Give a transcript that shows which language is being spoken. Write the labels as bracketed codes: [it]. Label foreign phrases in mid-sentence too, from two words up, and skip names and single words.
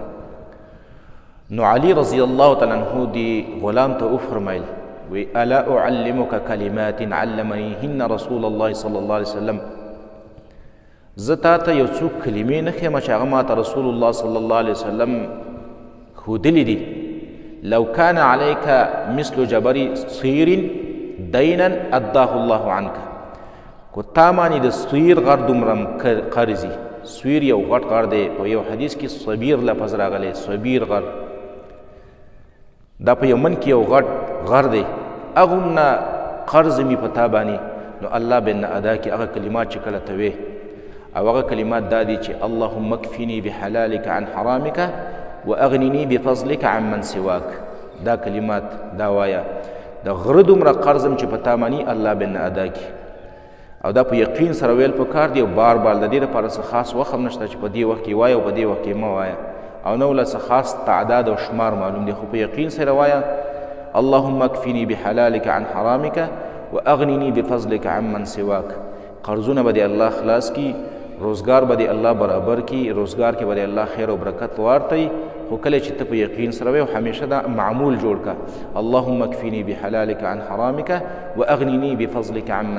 [ps] نو علي [ar] رضی الله تعالی عنه [ps] دی غلام ته وفرمیل، وی [ar] الا اعلمک کلمات علمنیهن رسول الله صلی الله علیه وسلم، [ps] زه تا ته یو څو کلمې نه ښیم چې هغه ما ته [ar] رسول الله صلی الله علیه وسلم [ps] ښودلي دي. [ar] لو کان علیک مثل جبر صیر دینا اداه الله عنک، [ps] کو تا باندې د صیر غر دومره قرض وي، صیر یو غټ غر دی، په یو حدیث کې صبیر لفظ راغلی، صبیر غر، دا په یمن کې یو غټ غر دی، هغومره قرض مې په تا باندې، نو الله به نه ادا کړي هغه کلمات چې کله ته وې، او هغه کلمات دا دي چې [ar] اللهم اکفني بحلالک عن حرامک واغنني بفضلک عن من سواک. [ps] دا کلمات دا وایه، د غره دومره قرضم چې په تا مانی الله به نه ادا کړي، او دا په یقین سره ویل پکار دی، او بار بار د دې لپاره څه خاص وخت هم نشته چې په دې وخت کې وایه او په دې وخت کې مه وایه، او نه وله څه خاص تعداد او شمار معلوم دی، خو په یقین سره وایه [ar] اللهم اکفني بحلالک عن حرامک واغنني بفضلک عن من سواک. [ps] قرضونه به دې الله خلاص کړي، روزګار به دې الله برابر کړي، روزګار کې به دې الله خیر او برکت وارتئ، خو کله چې ته په یقین سره وې او همیشه دا معمول جوړ کړه [ar] اللهم اکفني بحلالک عن حرامک واغنني بفضلک عن من